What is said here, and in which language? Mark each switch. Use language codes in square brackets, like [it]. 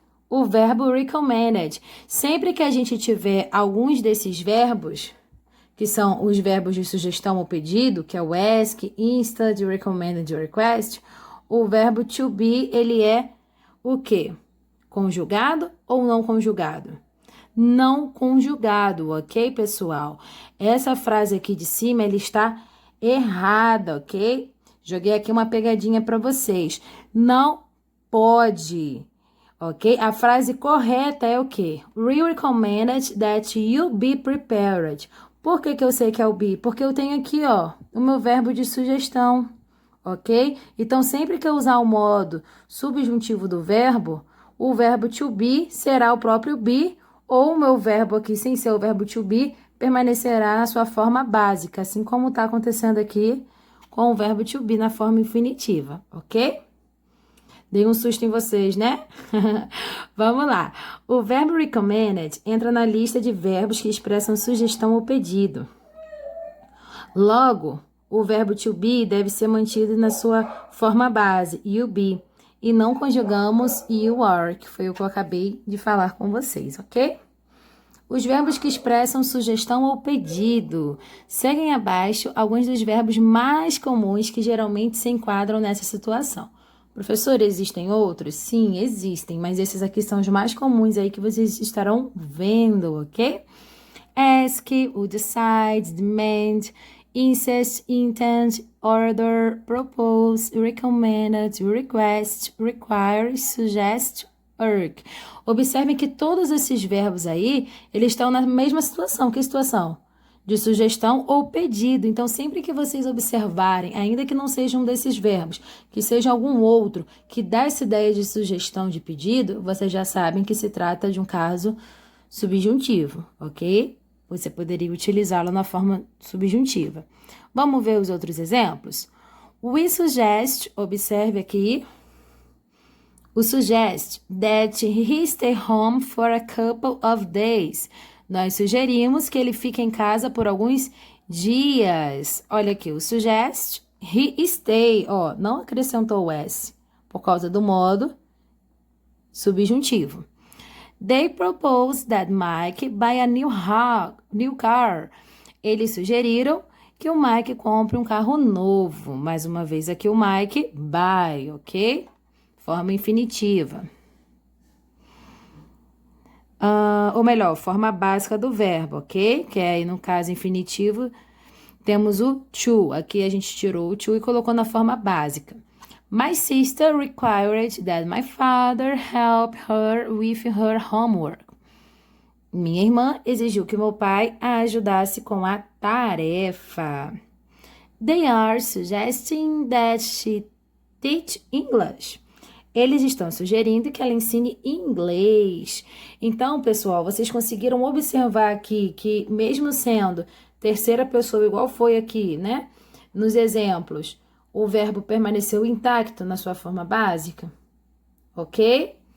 [pt] O verbo recommended. Sempre que a gente tiver alguns desses verbos, que são os verbos de sugestão ou pedido, que é o ask, instead, recommended, request, o verbo to be, ele é o quê? Conjugado ou não conjugado? Não conjugado, ok, pessoal? Essa frase aqui de cima, ela está errada, ok? Joguei aqui uma pegadinha para vocês. Não pode, ok? A frase correta é o quê? [en] We recommended that you be prepared. [pt] Por que eu sei que é o be? Porque eu tenho aqui, ó, o meu verbo de sugestão, ok? Então, sempre que eu usar o modo subjuntivo do verbo, o verbo to be será o próprio be, ou o meu verbo aqui, sem ser o verbo to be, permanecerá na sua forma básica, assim como está acontecendo aqui com o verbo to be na forma infinitiva, ok? Dei um susto em vocês, né? Vamos lá. O verbo recommended entra na lista de verbos que expressam sugestão ou pedido. Logo, o verbo to be deve ser mantido na sua forma base, you be, e não conjugamos you are, que foi o que eu acabei de falar com vocês, ok? Os verbos que expressam sugestão ou pedido. Seguem abaixo alguns dos verbos mais comuns que geralmente se enquadram nessa situação. Professor, existem outros? Sim, existem, mas esses aqui são os mais comuns aí que vocês estarão vendo, ok? [en] Ask, o decide, demand, insist, intend, order, propose, recommended, request, require, suggest, urge. [pt] Observem que todos esses verbos aí, eles estão na mesma situação. Que situação? De sugestão ou pedido. Então, sempre que vocês observarem, ainda que não seja um desses verbos, que seja algum outro que dá essa ideia de sugestão de pedido, vocês já sabem que se trata de um caso subjuntivo, ok? Você poderia utilizá-lo na forma subjuntiva. Vamos ver os outros exemplos? [en] We suggest, [pt] observe aqui, o [en] suggest that he stay home for a couple of days. [pt] Nós sugerimos que ele fique em casa por alguns dias. Olha aqui, o suggest, he stay, ó, não acrescentou o S, por causa do modo subjuntivo. [en] They proposed that Mike buy a new car. [pt] Eles sugeriram que o Mike compre um carro novo. Mais uma vez aqui o Mike buy, ok? Forma infinitiva. Ou melhor, forma básica do verbo, ok? Que é aí no caso infinitivo, temos o to. Aqui a gente tirou o to e colocou na forma básica. [en] My sister required that my father help her with her homework. [pt] Minha irmã exigiu que meu pai a ajudasse com a tarefa. [en] They are suggesting that she teach English. [pt] Eles estão sugerindo que ela ensine inglês. Então, pessoal, vocês conseguiram observar aqui que, mesmo sendo terceira pessoa, igual foi aqui, né? Nos exemplos, o verbo permaneceu intacto na sua forma básica. Ok?